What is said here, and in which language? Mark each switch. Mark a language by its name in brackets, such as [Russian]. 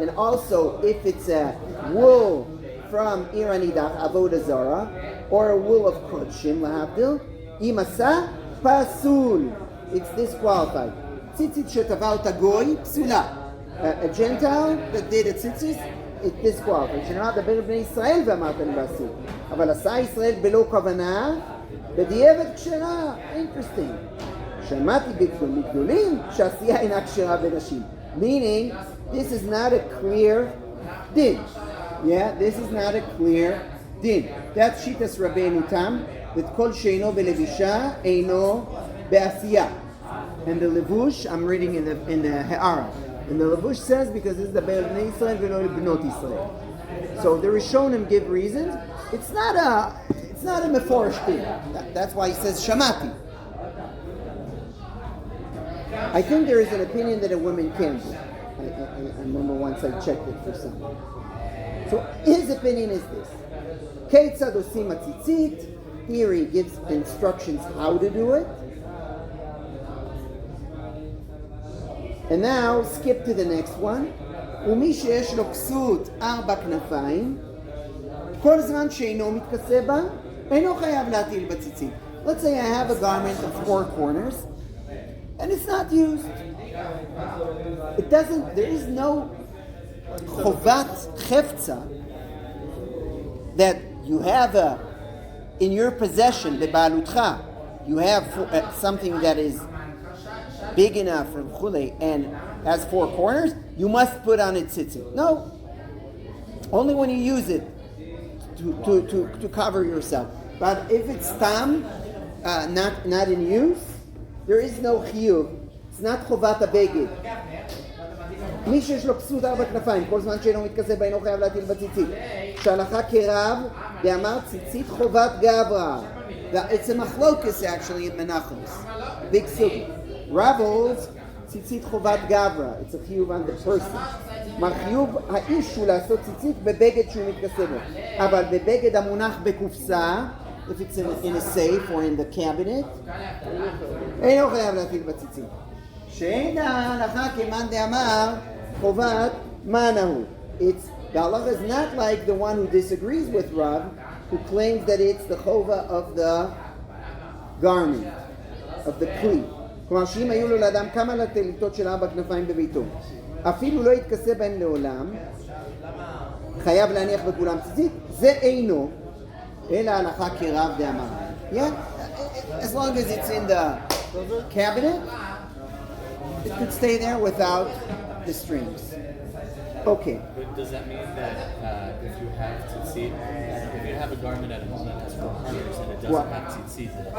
[English] And also, if it's a wool from ir hanidach, avodah zara, or a wool of kodshim, lahavdil, [Hebrew] imasa pasul. [English] It's disqualified. [Hebrew] Tzitzit shetavaut goy psula. [English] A Gentile that did a tzitzit, it's disqualified. [Hebrew] שנאמר דבר בני ישראל ואמרתם בעשו. אבל עשה ישראל בלא כוונה, בדיעבד כשרה. [English] Interesting. [Hebrew] שמעתי בגדולים שהעשייה אינה כשרה בנשים. [English] Meaning, this is not a clear din. Yeah, this is not a clear din. That's Shitas Rabbeinu Tam, that [Hebrew] kol sheino belevisha eino be'asiya. [English] And the levush, I'm reading in the Ha'ara. And the levush says, because this is the Be'er Bnei Yisrael v'lo Bnot Yisrael. So the Rishonim give reasons. It's not a meforish thing. That's why he says shamati. I think there is an opinion that a woman can do. I remember once I checked it for someone. So his opinion is this. [Hebrew] Keitzad osim hatzitzit. [English] Here he gives instructions how to do it. And now skip to the next one. [Hebrew] ומי שיש לו כסות 4 כנפיים, כל זמן שאינו מתכסה בה, אינו חייב להטיל בציצית. [English] Let's say I have a garment of 4 corners, and it's not used. It doesn't, there is no chovat chefza that you have in your possession, Beha'alotecha, you have something that is big enough and has 4 corners, you must put on it tzitzit. No. Only when you use it to cover yourself. But if it's tam, not in use, there is no chiyuv. It's not chovat הבגד. [Hebrew] מי שיש לו כסות 4 כנפיים, כל זמן שאינו מתכסה בה אינו חייב להטיל בציצית. שהלכה כרב, ואמר ציצית חובת גברא. [English] It's a machlokes actually in Menachos. Big sugi. Rav holds tzitzit chovat gavra. It's a chiyuv on the person. [Hebrew] Chiyuv האיש הוא לעשות ציצית בבגד שהוא מתכסה בו. אבל בבגד המונח בקופסה, [English] if it's in a safe or in the cabinet, [Hebrew] אינו חייב להטיל בציצית. שאין ההלכה כמאן דאמר חובת מנהו. [English] It's the halacha is not like the one who disagrees with Rav, who claims that it's the chova of the garment, of the kli. [Hebrew] כלומר שאם היו לו לאדם כמה לטליטות של 4 כנפיים בביתו, אפילו לא יתכסה בהם לעולם, חייב להניח בכולם ציצית, זה אינו, אלא הלכה כרב דאמר. [English] Yeah, as long as it's in the cabinet, it could stay there without the strings. Okay. But does that mean that if you have tzitzit, if you have a garment at home that has 4 corners and it doesn't have tzitzit,